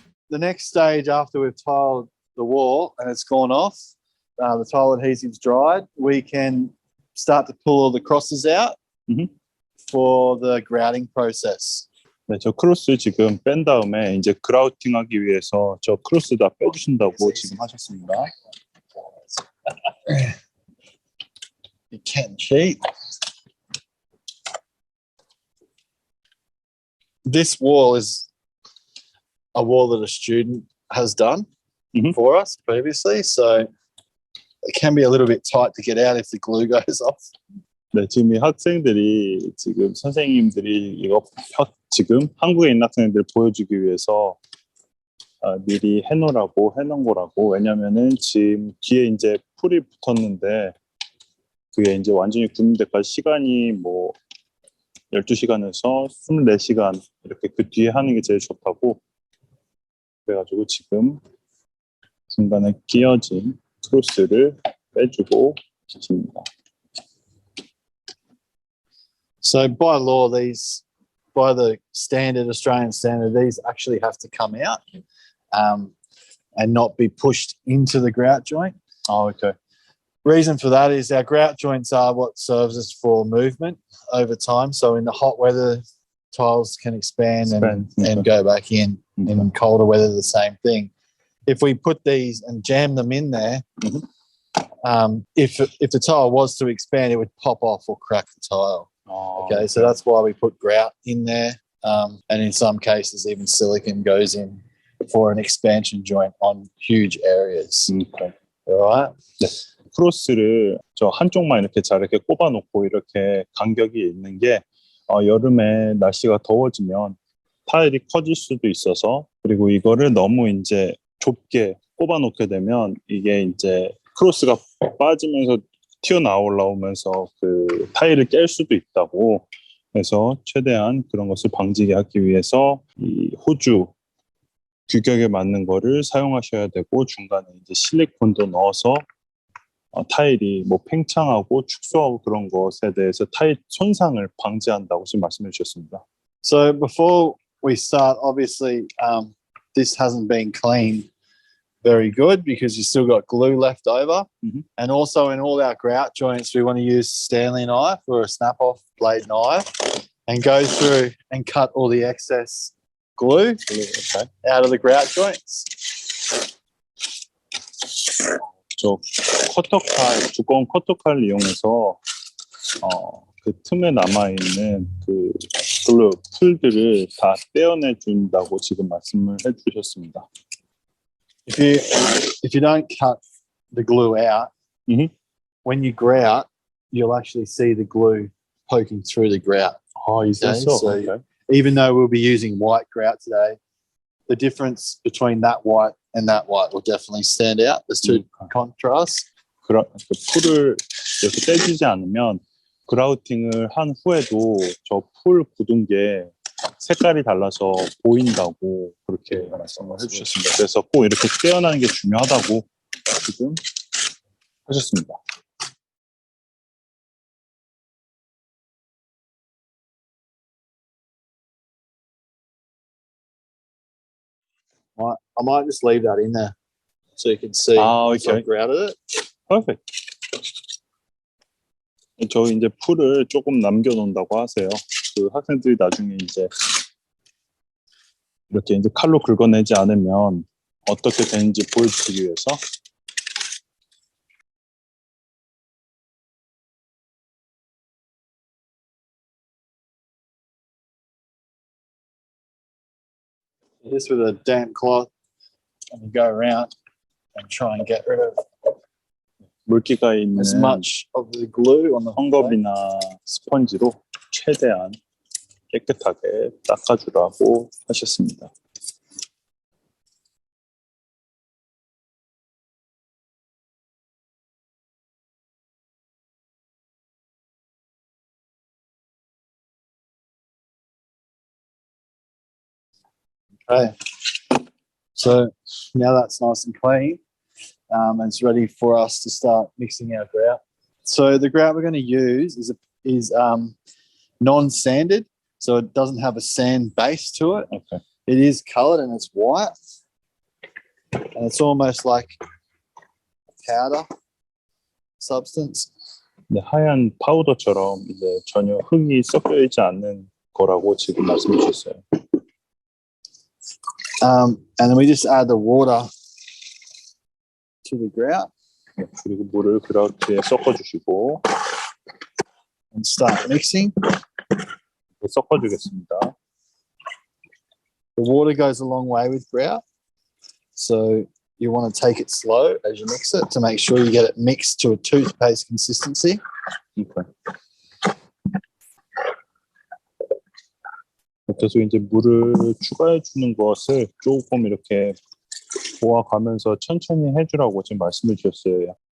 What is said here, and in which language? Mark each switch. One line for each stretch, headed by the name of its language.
English: the next stage after we've tiled the wall and it's gone off, the tile adhesive's dried, we can start to pull all the crosses out for the grouting process.
Korean: 네, 저 크로스 지금 뺀 다음에 이제 그라우팅하기 위해서 저 크로스 다 빼주신다고 지금 하셨습니다.
English: You can cheat. This wall is a wall that a student has done for us previously, so it can be a little bit tight to get out if the glue goes off.
Korean: 네, 지금 이 학생들이 지금 선생님들이 이거 지금 한국에 있는 학생들 보여주기 위해서 미리 해놓은 거라고. 왜냐면은 지금 뒤에 이제 풀이 붙었는데 그게 이제 완전히 굳는 데까지 시간이 뭐 12시간에서 24시간 이렇게 그 뒤에 하는 게 제일 좋다고. 그래가지고 지금 중간에 끼어진 크로스를 빼주고 계십니다.
English: So by law, these, by the standard, Australian standard, these actually have to come out and not be pushed into the grout joint. Oh, okay. Reason for that is our grout joints are what serves us for movement over time. So in the hot weather, tiles can expand and go back in. In colder weather, the same thing. If we put these and jam them in there, if the tile was to expand, it would pop off or crack the tile. Oh, okay, so that's why we put grout in there, and in some cases even silicone goes in for an expansion joint on huge areas. Okay. All right.
Korean: 네. 크로스를 저 한쪽만 이렇게 잘 이렇게 꼽아놓고 이렇게 간격이 있는 게 여름에 날씨가 더워지면 타일이 커질 수도 있어서, 그리고 이거를 너무 이제 좁게 꼽아놓게 되면 이게 이제 크로스가 빠지면서 튀어나오면서 그 타일을 깰 수도 있다고. 그래서 최대한 그런 것을 방지하기 하기 위해서 이 호주 규격에 맞는 거를 사용하셔야 되고, 중간에 이제 실리콘도 넣어서 타일이 뭐 팽창하고 축소하고 그런 것에 대해서 타일 손상을 방지한다고 지금 말씀해 주셨습니다.
English: So before we start, obviously this hasn't been cleaned very good because you still got glue left over. And also in all our grout joints, we want to use Stanley knife or a snap-off blade knife and go through and cut all the excess glue out of the grout joints.
Korean: 저 커터칼, 두꺼운 커터칼을 이용해서 그 틈에 남아있는 그 글루, 풀들을 다 떼어내 준다고 지금 말씀을 해주셨습니다.
English: If you don't cut the glue out, when you grout, you'll actually see the glue poking through the grout. Oh, is that so? So even though we'll be using white grout today, the difference between that white and that white will definitely stand out. There's two contrasts.
Korean: 풀을 이렇게 떼주지 않으면 그라우팅을 한 후에도 저 풀 굳은 게 색깔이 달라서 보인다고 그렇게 말씀을 해주셨습니다. 그래서 꼭 이렇게 떼어나는 게 중요하다고 지금 하셨습니다.
English: I might just leave that in there so you can see I've grouted it. Perfect.
Korean: 저 이제 풀을 조금 남겨놓는다고 하세요. 그 학생들이 나중에 이제 이렇게 이제 칼로 긁어내지 않으면 어떻게 되는지 보여주기 위해서.
English: Just with a damp cloth and you go around and try and get rid of
Korean: 물기가 있는
English: as much of the glue on the
Korean: 헝겊이나 스펀지로 최대한 깨끗하게 닦아주라고 하셨습니다.
English: Okay, so now that's nice and clean, and it's ready for us to start mixing our grout. So the grout we're going to use is non-sanded, so it doesn't have a sand base to it. Okay. It is coloured and it's white, and it's almost like powder substance.
Korean: 네, 하얀 파우더처럼 이제 전혀 흙이 섞여 있지 않는 거라고 지금 말씀해 주셨어요.
English: And then we just add the water to the grout.
Korean: 네, 그리고 물을 그렇게 섞어주시고
English: and start mixing.
Korean: 섞어주겠습니다.
English: The water goes a long way with grout, so you want to take it slow as you mix it to make sure you get it mixed to a toothpaste consistency. Okay.
Korean: 그래서 이제 물을 추가해 주는 것을 조금 이렇게 도와가면서 천천히 해주라고 지금 말씀해 주셨어요.